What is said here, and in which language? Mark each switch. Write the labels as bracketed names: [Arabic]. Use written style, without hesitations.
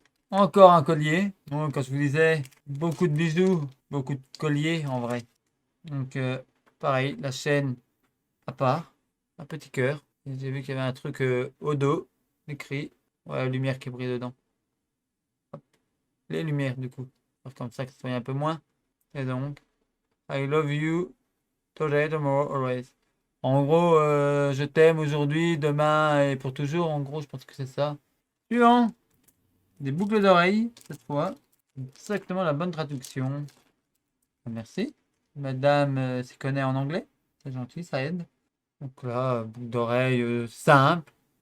[French] Encore un collier. Donc, quand je vous disais, beaucoup de bijoux, beaucoup de colliers en vrai. Donc, pareil, la chaîne à part. Un petit cœur. J'ai vu qu'il y avait un truc au dos, écrit. Ouais, la lumière qui brille dedans. Hop. Les lumières, du coup. Comme ça, que ça soit un peu moins. Et donc, [English] I love you, today, tomorrow, always. [French] En gros, je t'aime aujourd'hui, demain et pour toujours. En gros, je pense que c'est ça. Suivant. Des boucles d'oreilles, cette fois. Exactement la bonne traduction. Merci. Madame s'y connaît en anglais. C'est gentil, ça aide. Donc là, boucle d'oreilles simple.